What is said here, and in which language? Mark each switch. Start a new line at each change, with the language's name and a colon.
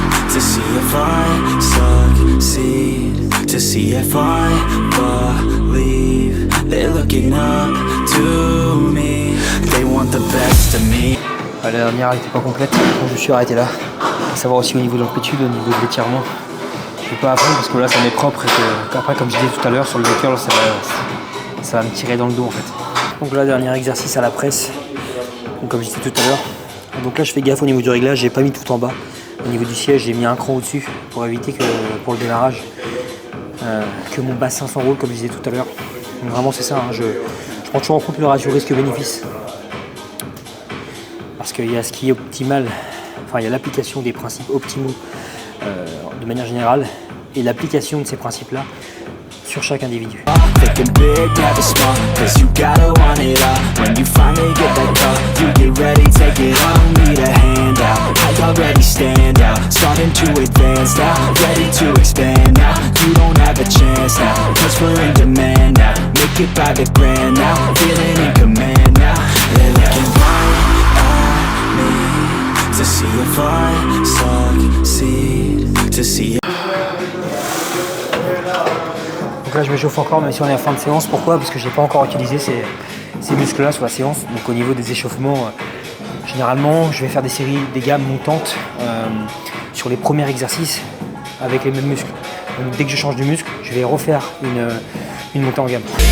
English: To see if I succeed, to see if I believe they're looking up to me, they want the best of me.
French: La dernière n'était pas complète, donc je me suis arrêté là. À savoir aussi au niveau de l'amplitude, au niveau de l'étirement, suis pas à fond parce que là ça m'est propre et qu'après, comme je disais tout à l'heure, sur le curl, ça va me tirer dans le dos en fait. Donc là, dernier exercice à la presse, donc, comme je disais tout à l'heure. Donc là, je fais gaffe au niveau du réglage, j'ai pas mis tout en bas. Au niveau du siège, j'ai mis un cran au-dessus pour éviter que pour le démarrage, que mon bassin s'enroule, comme je disais tout à l'heure. Donc vraiment, c'est ça, hein, je prends toujours en compte le ratio risque-bénéfice. Parce qu'il y a ce qui est optimal, enfin il y a l'application des principes optimaux de manière générale et l'application de ces principes-là sur chaque individu.
English: Thinking big, never small, cause you gotta want it all. When you finally get that call, you get ready, take it on. Need a hand out, I already stand out. Starting to advance now, ready to expand now. You don't have a chance now, cause we're in demand now. Make it by the grand now, feeling in command now. They're looking right at me to see if I succeed, to see if
French: Donc là je m'échauffe encore même si on est à la fin de séance. Pourquoi? Parce que je n'ai pas encore utilisé ces muscles-là sur la séance. Donc au niveau des échauffements, généralement je vais faire des séries, des gammes montantes sur les premiers exercices avec les mêmes muscles. Donc dès que je change de muscle, je vais refaire une montée en gamme.